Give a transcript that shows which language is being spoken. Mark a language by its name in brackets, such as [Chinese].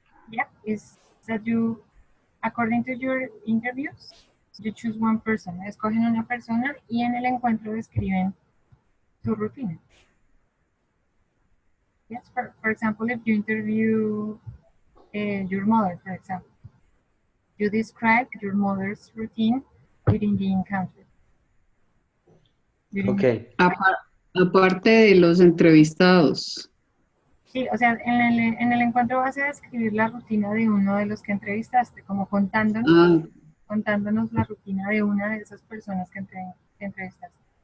[English] Yeah, is that you, according to your interviews, you choose one person. [Spanish] Escogen una persona y en el encuentro describen tu rutina. [English] Yes, for example, if you interview your mother, for example, you describe your mother's routine during the encounter. Okay. [Spanish] Aparte de los entrevistados. Sí, o sea, en el encuentro vas a describir la rutina de uno de los que entrevistaste, como contándonos la rutina de una de esas personas que entrevistaste.